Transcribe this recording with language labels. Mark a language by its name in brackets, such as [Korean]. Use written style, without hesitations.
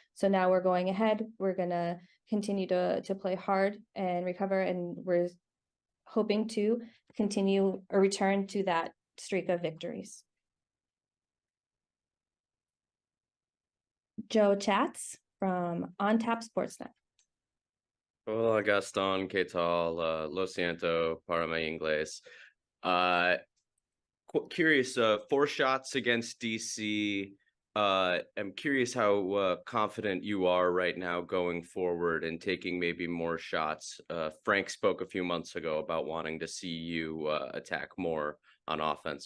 [English] So now we're going ahead. We're going to continue to play hard and recover, and we're hoping to continue or return to that streak of victories. Joe Chats from On Tap Sportsnet. [Spanish] Hola, Gastón, ¿qué tal? Lo siento para mi inglés. [English] Curious, 4 shots against DC. I'm curious how confident you are right now going forward and taking maybe more shots. Frank spoke a few months ago about wanting to see you attack more on offense.